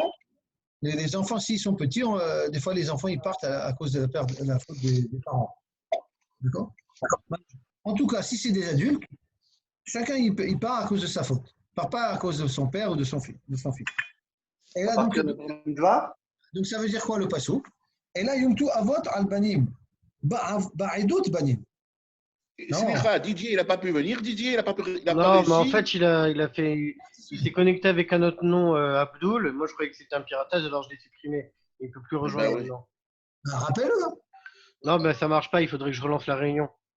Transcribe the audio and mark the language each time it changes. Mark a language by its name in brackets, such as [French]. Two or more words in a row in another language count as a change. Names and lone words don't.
[French] Les enfants, s'ils sont petits, des fois, les enfants, ils partent à cause de la faute des parents. D'accord? En tout cas, si c'est des adultes, chacun, il part à cause de sa faute. Il ne part pas à cause de son père ou de son fils. Et là, donc, ça veut dire quoi, le pasouk? Et là, [Hebrew] יומתו אבות על בנים. בעדות בנים. [French] Didier, il n'a pas pu venir. Didier, il n'a pas Non, mais en réussi. fait, il s'est connecté avec un autre nom, Abdul. Moi, je croyais que c'était un piratage, alors je l'ai supprimé. Il ne peut plus rejoindre. oui. Rappelle-le. Non, ben ça marche pas. Il faudrait que je relance la réunion.